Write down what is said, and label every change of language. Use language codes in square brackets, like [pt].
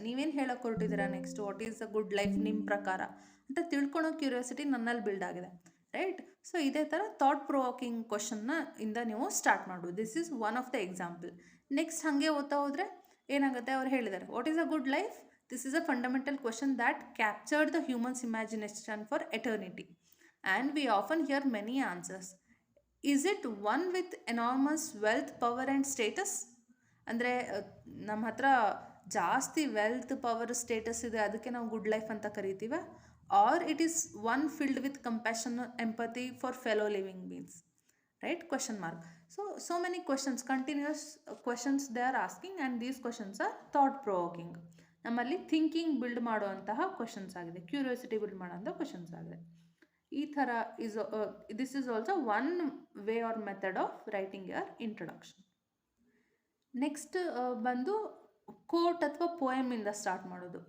[kn] ನೀವೇನು ಹೇಳಕ್ಕೆ ಹೊರಟಿದ್ದೀರಾ next, [en] what is a good life [kn] ನಿಮ್ಮ ಪ್ರಕಾರ ಅಂತ ತಿಳ್ಕೊಳೋ ಕ್ಯೂರಿಯಾಸಿಟಿ ನನ್ನಲ್ಲಿ ಬಿಲ್ಡ್ ಆಗಿದೆ, ರೈಟ್? ಸೊ ಇದೇ ಥರ ಥಾಟ್ ಪ್ರೊವೋಕಿಂಗ್ ಕ್ವೆಶನ್ನ ಇಂದ ನೀವು ಸ್ಟಾರ್ಟ್ ಮಾಡ್ಬೋದು. [en] This is one of the example. [kn] Next ಹಾಗೆ ಓದ್ತಾ ಹೋದರೆ ಏನಾಗುತ್ತೆ, ಅವ್ರು ಹೇಳಿದ್ದಾರೆ [en] What is a good life. This is a fundamental question that captured the human's imagination for eternity, and we often hear many answers. Is it one with enormous wealth, power and status? [kn] ಅಂದರೆ ನಮ್ಮ ಹತ್ರ ಜಾಸ್ತಿ wealth, power, status ಇದೆ, ಅದಕ್ಕೆ ನಾವು good life ಅಂತ ಕರಿತೀವ? [en] Or it is one filled with compassion, empathy for fellow living beings, right? Question mark. So many questions, continuous questions they are asking, and these questions are thought provoking. [kn] ನಮ್ಮಲ್ಲಿ thinking build ಮಾಡುವಂತಹ questions ಆಗಿದೆ, curiosity build ಮಾಡುವಂಥ questions ಆಗಿದೆ. ಈ ಥರ [en] This is also one way or method of writing your introduction. [kn] Next ಬಂದು coat ಅಥವಾ ಪೋಯಮಿಂದ start ಮಾಡೋದು.